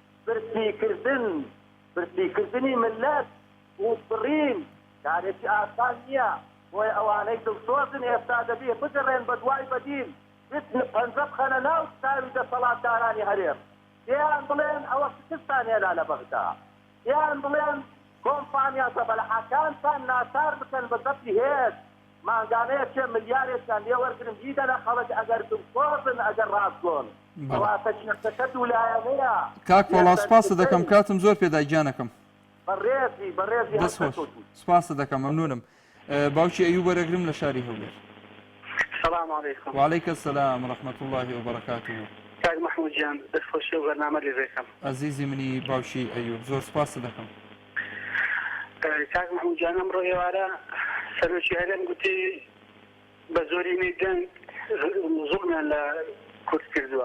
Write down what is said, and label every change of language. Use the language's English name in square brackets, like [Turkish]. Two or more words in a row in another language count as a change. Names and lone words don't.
[Central Kurdish] برسیکردنی ملەت وبڕین کارێکی ئاسان نییە بۆی ئەوانەی دڵسۆزن ئێستا دەبێ بگەڕێن بە دوای بەدین پەنجە بخەنە ناو تاوی دەسەڵاتدارانی هەرێم یان بڵێن ئەوە شکستان هێنا لە بەغدا یان بڵێن کۆمپانیا زەبەلەحەکانتان ناچار بکەن بە دەستی هێز مانگانەیە چێ ملیارێکیان لێ وەرگرن دیدەنە خەڵک ئەگەر دڵسۆزن ئەگەر ڕاستگۆن کەواتە شێختەکە دوولایەنەیە کاک پۆڵا سپاسە دەکەم کاتم زۆر پێدای گیانەکەم بەڕێزی سپاسە دەکەم مەمنونم باوکی ئەیوب وەرەگرم لە شاری هەولێر [Arabic] السلام عليكم. وعليك السلام ورحمة الله وبركاته. [Central Kurdish] کاک محمود جان دەستخۆشی و بەرنامە لێ عزیزی منی باوشی ئەیوب زۆر سپاس دەکەم. کاک محمود جان ئەمڕۆ ئێوارە سەرۆکی هەرێم گوتی بە زۆرینەی دەنگ زوڵمیان لە کورد کردووە.